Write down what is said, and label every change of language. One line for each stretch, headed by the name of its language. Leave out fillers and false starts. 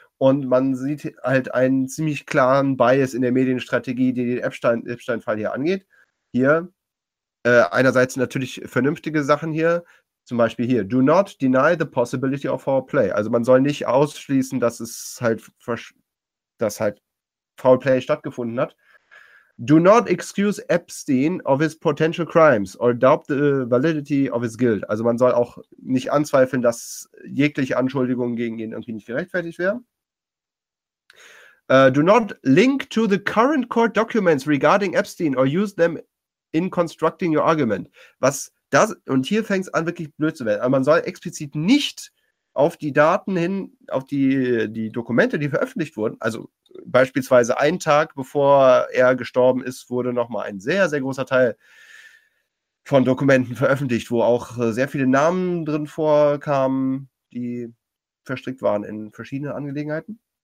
German: Und man sieht halt einen ziemlich klaren Bias in der Medienstrategie, die den Epstein-Fall hier angeht. Hier einerseits natürlich vernünftige Sachen hier, zum Beispiel hier,
English: do not deny the possibility of foul play.
German: Also man soll nicht ausschließen, dass es halt, dass halt foul play stattgefunden hat.
English: Do not excuse Epstein of his potential crimes or doubt the validity of his guilt.
German: Also man soll auch nicht anzweifeln, dass jegliche Anschuldigungen gegen ihn irgendwie nicht gerechtfertigt wären.
English: Do not link to the current court documents regarding Epstein or use them in constructing your argument.
German: Was das, und hier fängt es an, wirklich blöd zu werden. Aber man soll explizit nicht auf die Daten hin, auf die Dokumente, die veröffentlicht wurden, also beispielsweise einen Tag, bevor er gestorben ist, wurde nochmal ein sehr, sehr großer Teil von Dokumenten veröffentlicht, wo auch sehr viele Namen drin vorkamen, die verstrickt waren in verschiedene Angelegenheiten.